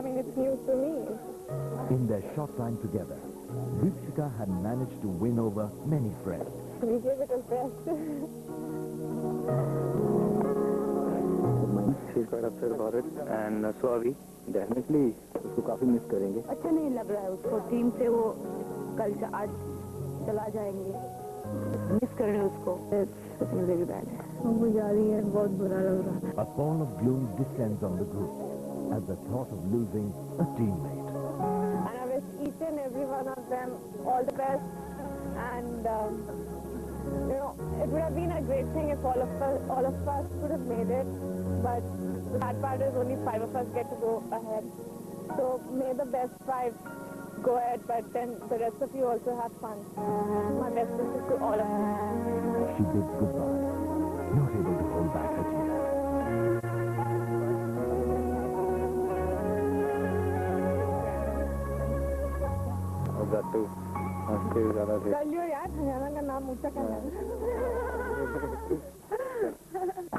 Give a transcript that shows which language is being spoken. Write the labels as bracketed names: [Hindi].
[English] I mean, it's news to me. In their short time together, Deepshika had managed to win over many friends. We gave it a best. She's quite upset about it, and so are we. [Hindi] Definitely उसको काफी miss करेंगे. अच्छा नहीं लग रहा है उसको team से वो कल आज चला जाएंगे मिस कर रहे हैं उसको मुझे भी बैड है वो जा रही है बहुत बुरा लग रहा है [English] A pall of gloom descends on the group at the thought of losing a teammate. and I wish each and every one of them all the best and you know it would have been a great thing if all of us could have made it but the bad part is only 5 of us get to go ahead so may the best 5 go ahead but then the rest of you also have fun my best wishes to all of you She bids goodbye, not able to hold back her tears. I've got to. [Hindi] कर लियो यार हरियाणा का नाम ऊंचा करना है